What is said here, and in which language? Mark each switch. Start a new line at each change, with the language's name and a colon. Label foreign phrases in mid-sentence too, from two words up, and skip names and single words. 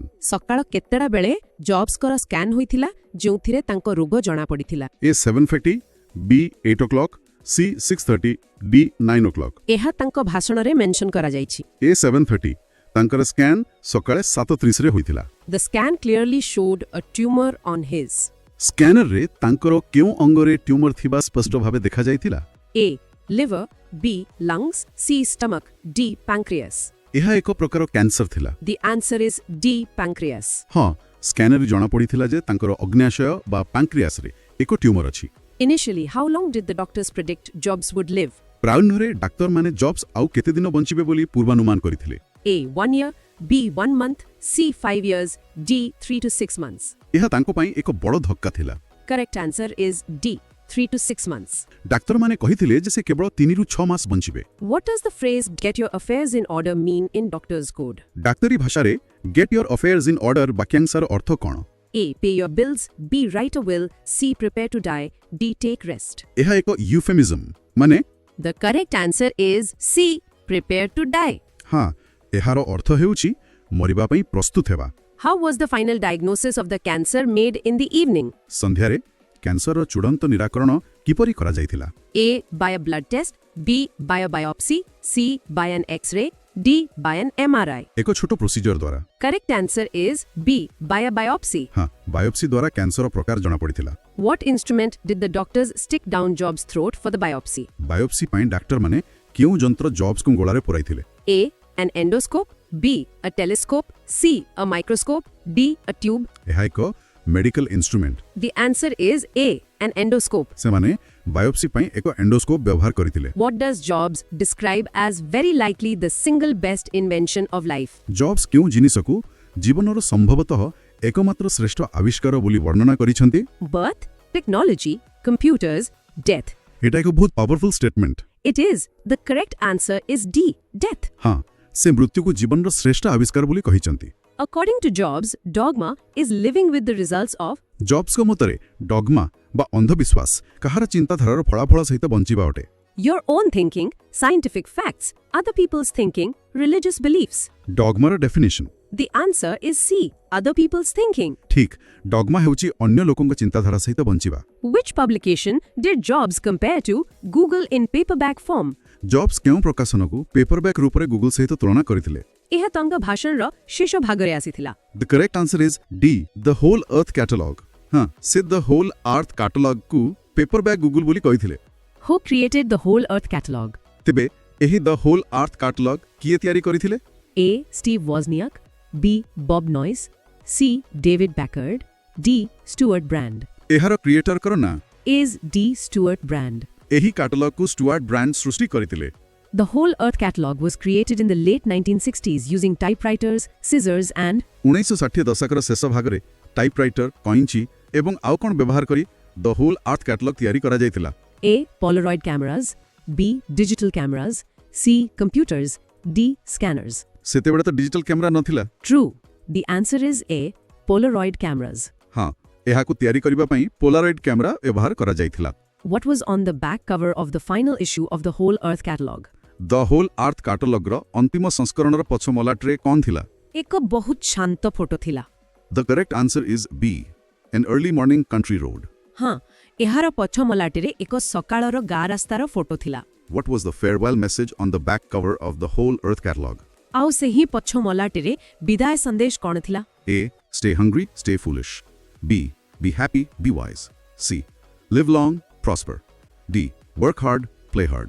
Odia: ସକାଳ କେତେଟା ବେଳେ ଜବ୍ସଙ୍କର ସ୍କାନ୍ ହୋଇଥିଲା ଯେଉଁଥିରେ ତାଙ୍କ ରୋଗ ଜଣାପଡ଼ିଥିଲା?
English: A. 7:30, B. 8 o'clock, C. 6:30, D. 9 o'clock.
Odia: ଏହା ତାଙ୍କ ଭାଷଣରେ ମେନସନ୍ କରାଯାଇଛି। A. 7:30 ତାଙ୍କର ସ୍କାନ୍ ସକାଳେ 7:30ରେ ହୋଇଥିଲା।
English: The scan clearly showed a tumor on his
Odia: ସ୍କାନରରେ ତାଙ୍କର କେଉଁ ଅଙ୍ଗରେ ଟ୍ୟୁମର ଥିବା ସ୍ପଷ୍ଟ ଭାବେ ଦେଖାଯାଇଥିଲା?
English: A. liver, B. lungs, C. stomach, D. pancreas.
Odia: ଏହା ଏକ ପ୍ରକାର କ୍ୟାନ୍ସର ଥିଲା।
English: The answer is D. pancreas.
Odia: ହଁ ସ୍କାନରେ ଜଣାପଡ଼ିଥିଲା ଯେ ତାଙ୍କର ଅଗ୍ନାଶୟ ବା ପାଙ୍କ୍ରିଆସରେ ଏକ ଟ୍ୟୁମର ଅଛି।
English: Initially, how long did the doctors predict Jobs would live?
Odia: ପ୍ରାରମ୍ଭରେ ଡାକ୍ତରମାନେ ଜବ୍ସ ଆଉ କେତେ ଦିନ ବଞ୍ଚିବେ ବୋଲି ପୂର୍ବାନୁମାନ କରିଥିଲେ?
English: A. 1 year, B. 1 month, C. 5 years, D. 3 to 6 months.
Odia: ଏହା ତାଙ୍କ ପାଇଁ ଏକ ବଡ଼ ଧକ୍କା ଥିଲା।
English: Correct answer is D. 3 to 6 months.
Odia: ଡାକ୍ତରମାନେ କହିଥିଲେ ଯେ ସେ କେବଳ 3 ରୁ 6 ମାସ ବଞ୍ଚିବେ।
English: What does the phrase get your affairs in order mean in doctor's code?
Odia: ଡାକ୍ତରୀ ଭାଷାରେ
English: get your affairs in order
Odia: ବାକ୍ୟାଂଶର ଅର୍ଥ କ'ଣ?
English: A. Pay your bills, B. Write a will, C. Prepare to die, D. Take rest.
Odia: ଏହା ଏକ ୟୁଫେମିଜମ୍ ମାନେ
English: The correct answer is C. Prepare to die.
Odia: ହଁ ଏହାର ଅର୍ଥ ହେଉଛି ମରିବା ପାଇଁ ପ୍ରସ୍ତୁତ ହେବା।
English: How was the final diagnosis of the cancer made in the evening?
Odia: ସନ୍ଧ୍ୟାରେ କ୍ୟାନ୍ସରର ଚୂଡ଼ାନ୍ତ ନିରାକରଣ କିପରି କରାଯାଇଥିଲା?
English: A. By a blood test, B. By a biopsy, C. By an X-ray, D. By an MRI.
Odia: ଏକ ଛୋଟ ପ୍ରୋସିଜର ଦ୍ୱାରା।
English: Correct answer is B. By a biopsy.
Odia: ହଁ ବାୟୋପ୍ସି ଦ୍ୱାରା କ୍ୟାନ୍ସର ପ୍ରକାର ଜଣାପଡ଼ିଥିଲା।
English: What instrument did the doctors stick down Jobs' throat for the biopsy?
Odia: ବାୟୋପ୍ସି ପାଇଁ ଡାକ୍ତରମାନେ କେଉଁ ଯନ୍ତ୍ର ଜବ୍ସଙ୍କୁ ଗଳାରେ ପୁରାଇଥିଲେ?
English: A. An endoscope, B. A telescope, C. A microscope, D. A tube.
Odia: ଏହା ଏକ
English: medical instrument. The answer is A. An endoscope.
Odia: ସେମାନେ ବାୟୋପ୍ସି ପାଇଁ ଏକ ଏଣ୍ଡୋସ୍କୋପ ବ୍ୟବହାର କରିଥିଲେ।
English: What does Jobs describe as very likely the single best invention of life?
Odia: ଜବ୍ସ କେଉଁ ଜିନିଷକୁ ଜୀବନର ସମ୍ଭବତଃ ଏକମାତ୍ର ଶ୍ରେଷ୍ଠ ଆବିଷ୍କାର ବୋଲି ବର୍ଣ୍ଣନା କରିଛନ୍ତି?
English: Birth, technology, computers, death.
Odia: ଏଇଟା ଏକ ବହୁତ
English: powerful statement. It is. The correct answer is D. Death.
Odia: ହଁ ସେ ମୃତ୍ୟୁକୁ ଜୀବନର ଶ୍ରେଷ୍ଠ ଆବିଷ୍କାର ବୋଲି କହିଛନ୍ତି।
English: According to Jobs, dogma is living with the results of
Odia: ଜବ୍ସଙ୍କ ମତରେ ଡଗମା ବା ଅନ୍ଧବିଶ୍ୱାସ କାହାର ଚିନ୍ତାଧାରାର ଫଳାଫଳ ସହିତ ବଞ୍ଚିବା ଅଟେ।
English: your own thinking, scientific facts, other people's thinking, religious beliefs.
Odia: ଡଗମାର ଡେଫିନେସନ
English: The answer is C. Other people's thinking.
Odia: ଠିକ୍ ଡଗମା ହେଉଛି ଅନ୍ୟ ଲୋକଙ୍କ ଚିନ୍ତାଧାରା ସହିତ ବଞ୍ଚିବା।
English: Which publication did Jobs compare to Google in paperback form?
Odia: ଜବ୍ସ କେଉଁ ପ୍ରକାଶନକୁ ପେପରବ୍ୟାକ୍ ରୂପରେ ଗୁଗଲ ସହିତ ତୁଳନା କରିଥିଲେ? ଏହା ତାଙ୍କ ଭାଷଣର ଶେଷ ଭାଗରେ ଆସିଥିଲା।
English: The correct answer is D The Whole Earth Catalog.
Odia: ହଁ ସେ ଦ ହୋଲ୍ ଆର୍ଥ କ୍ୟାଟାଲଗକୁ ପେପରବ୍ୟାକ୍ ଗୁଗଲ ବୋଲି କହିଥିଲେ।
English: Who created the whole earth catalog?
Odia: ତେବେ ଏହି ଦ ହୋଲ୍ ଆର୍ଥ କ୍ୟାଟାଲଗ କିଏ ତିଆରି କରିଥିଲେ?
English: A. Steve Wozniak, B. Bob Noyce, C. David Packard, D. Stuart Brand.
Odia: ଏହାର କ୍ରିଏଟରଙ୍କର ନାଁ?
English: Is D. Stuart Brand.
Odia: ଏହି କ୍ୟାଟାଲଗକୁ ଷ୍ଟୁଆର୍ଟ ବ୍ରାଣ୍ଡ ସୃଷ୍ଟି କରିଥିଲେ।
English: The whole earth catalog was created in the late 1960s using typewriters, scissors and
Odia: 1960 ଦଶକର ଶେଷ ଭାଗରେ ଟାଇପରାଇଟର, କଇଁଚି ଏବଂ ଆଉ କ'ଣ ବ୍ୟବହାର କରି ଦ ହୋଲ୍ ଆର୍ଥ କ୍ୟାଟାଲଗ ତିଆରି କରାଯାଇଥିଲା?
English: A. Polaroid cameras, B. Digital cameras, C. Computers. D. Scanners.
Odia: ସେତେବେଳେ ତ ଡିଜିଟାଲ କ୍ୟାମେରା ନଥିଲା।
English: True. The answer is A. Polaroid cameras.
Odia: ହଁ, ଏହାକୁ ତିଆରି କରିବା ପାଇଁ ପୋଲାରଏଡ୍ କ୍ୟାମେରା ବ୍ୟବହାର କରାଯାଇଥିଲା।
English: What was on the back cover of the final issue of the Whole Earth catalog?
Odia: ଦ ହୋଲ୍ ଆର୍ଥ କାଟାଲଗ୍ର ଅନ୍ତିମ ସଂସ୍କରଣର ପଛ ମଲାଟରେ କ'ଣ ଥିଲା? ଏକ ବହୁତ ଶାନ୍ତ ଫଟୋ ଥିଲା।
English: The correct answer is B, an early morning country road.
Odia: ହଁ, ଏହାର ପଛ ମଲାଟିରେ ଏକ ସକାଳର ଗାଁ ରାସ୍ତାର ଫଟୋ ଥିଲା।
English: What was the farewell message on the back cover of the whole Earth catalogue?
Odia: ଆଉ ସେହି ପଛ ମଲାଟିରେ ବିଦାୟ ସନ୍ଦେଶ କ'ଣ ଥିଲା?
English: A. Stay hungry, stay foolish. B. Be happy, be wise. C. Live long, prosper. D. Work hard, play hard.